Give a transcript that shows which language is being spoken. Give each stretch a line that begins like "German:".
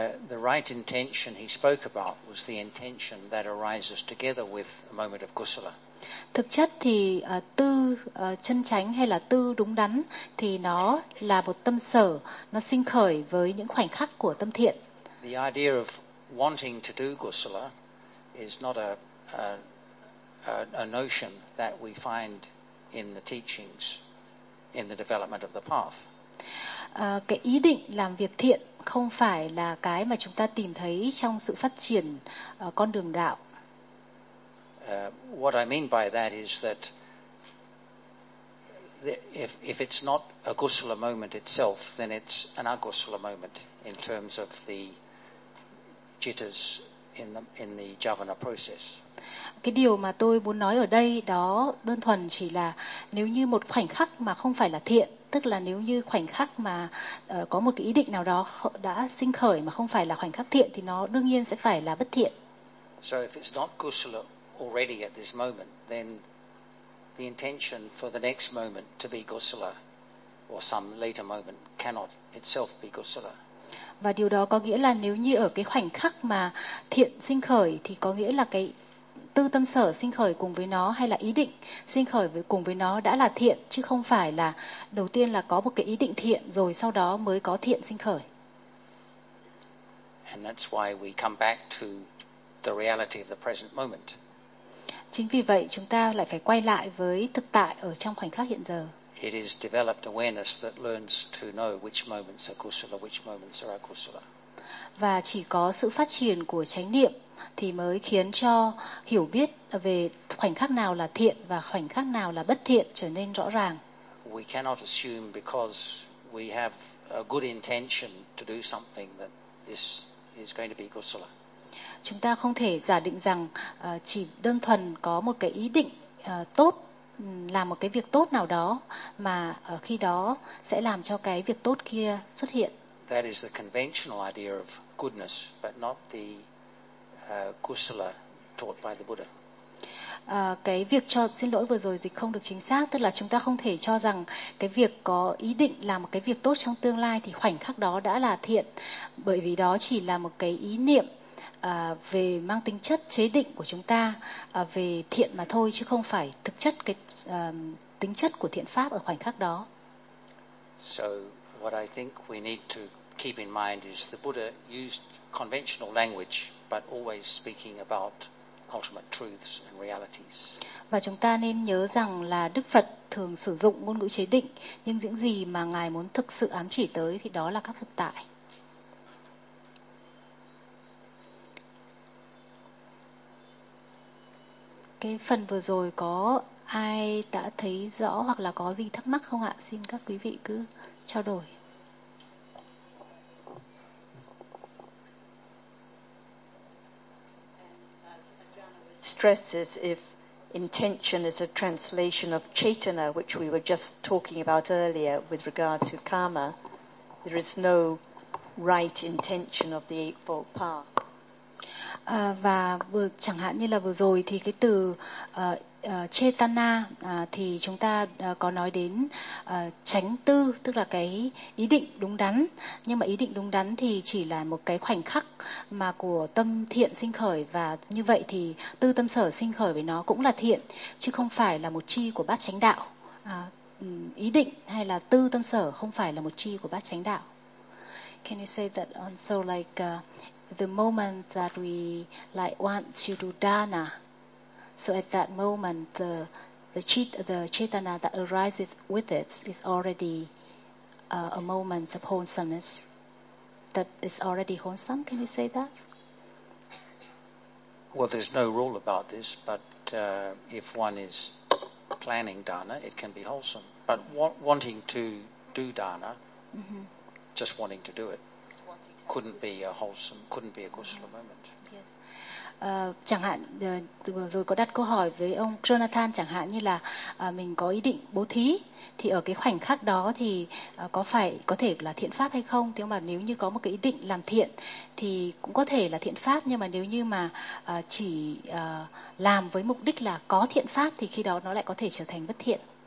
English: The right intention he spoke about was the intention that arises together with a moment of kusala.
Vietnamese: Thực chất thì tư chân chánh hay là tư đúng đắn thì nó là một tâm sở, nó sinh khởi với những khoảnh khắc của tâm thiện.
English: The idea of wanting to do kusala is not a notion that we find in the teachings in the development of the path.
Vietnamese: Cái ý định làm việc thiện không phải là cái mà chúng ta tìm thấy trong sự phát triển con đường đạo.
English: What I mean by that is that if it's not a kusala moment itself, then it's an agusala moment in terms of the jitters in the javana process.
Vietnamese: Cái điều mà tôi muốn nói ở đây đó đơn thuần chỉ là nếu như một khoảnh khắc mà không phải là thiện, tức là nếu như khoảnh khắc mà có một cái ý định nào đó đã sinh khởi mà không phải là khoảnh khắc thiện thì nó đương nhiên sẽ phải là bất thiện.
English: So if it's not kusala already at this moment, then the intention for the next moment to be kusala or some later moment cannot itself be kusala.
Vietnamese: Và điều đó có nghĩa là nếu như ở cái khoảnh khắc mà thiện sinh khởi thì có nghĩa là cái tư tâm sở sinh khởi cùng với nó hay là ý định sinh khởi cùng với nó đã là thiện, chứ không phải là đầu tiên là có một cái ý định thiện rồi sau đó mới có thiện sinh khởi.
English: And that's why we come back to the reality of the present moment.
Vietnamese: Chính vì vậy chúng ta lại phải quay lại với thực tại ở trong khoảnh khắc hiện giờ.
English: it is developed awareness that learns to know which moments are kusala, which moments are akusala.
Vietnamese: Và chỉ có sự phát triển của chánh niệm thì mới khiến cho hiểu biết về khoảnh khắc nào là thiện và khoảnh khắc nào là bất thiện trở nên rõ ràng.
English: We cannot assume because we have a good intention to do something that this is going to be kusala.
Vietnamese: Chúng ta không thể giả định rằng chỉ đơn thuần có một cái ý định tốt làm một cái việc tốt nào đó mà khi đó sẽ làm cho cái việc tốt kia xuất hiện.
English: That is the conventional idea of goodness, but not the kusala taught by the Buddha.
Vietnamese: Cái việc cho xin lỗi vừa rồi thì không được chính xác, tức là chúng ta không thể cho rằng cái việc có ý định làm một cái việc tốt trong tương lai thì khoảnh khắc đó đã là thiện, bởi vì đó chỉ là một cái ý niệm về mang tính chất chế định của chúng ta về thiện mà thôi, chứ không phải thực chất cái tính chất của thiện pháp ở khoảnh khắc đó.
English: So what I think we need to keep in mind is the Buddha used conventional language but always speaking about ultimate truths and realities.
Vietnamese: Và chúng ta nên nhớ rằng là Đức Phật thường sử dụng ngôn ngữ chế định, nhưng những gì mà ngài muốn thực sự ám chỉ tới thì đó là các thực tại. Cái phần vừa rồi có ai đã thấy rõ hoặc là có gì thắc mắc không ạ? Xin các quý vị cứ trao đổi.
English: Stresses if intention is a translation of chetana, which we were just talking about earlier with regard to karma, there is no right intention of the Eightfold Path.
Vietnamese: Và vừa chẳng hạn như là vừa rồi thì cái từ chetana thì chúng ta có nói đến chánh tư, tức là cái ý định đúng đắn, nhưng mà ý định đúng đắn thì chỉ là một cái khoảnh khắc mà của tâm thiện sinh khởi, và như vậy thì tư tâm sở sinh khởi với nó cũng là thiện chứ không phải là một chi của bát chánh đạo. Ý định hay là tư tâm sở không phải là một chi của bát chánh đạo.
English: Can you say that also, like the moment that we like want to do dana, so at that moment the chetana that arises with it is already a moment of wholesomeness, that is already wholesome. Can you say that? Well, there's no rule about this, but if one is planning dana, it can be wholesome. But wanting to do dana, just wanting to do it, couldn't be a wholesome, couldn't be a kusala moment.
Vietnamese: Chẳng hạn vừa rồi có đặt câu hỏi với ông Jonathan chẳng hạn như là mình có ý định bố thí thì ở cái khoảnh khắc đó thì có thể là thiện pháp hay không, thế mà nếu như có một cái ý định làm thiện thì cũng có thể là thiện pháp, nhưng mà nếu như mà chỉ làm với mục đích là có thiện pháp thì khi đó nó lại có thể trở thành bất thiện.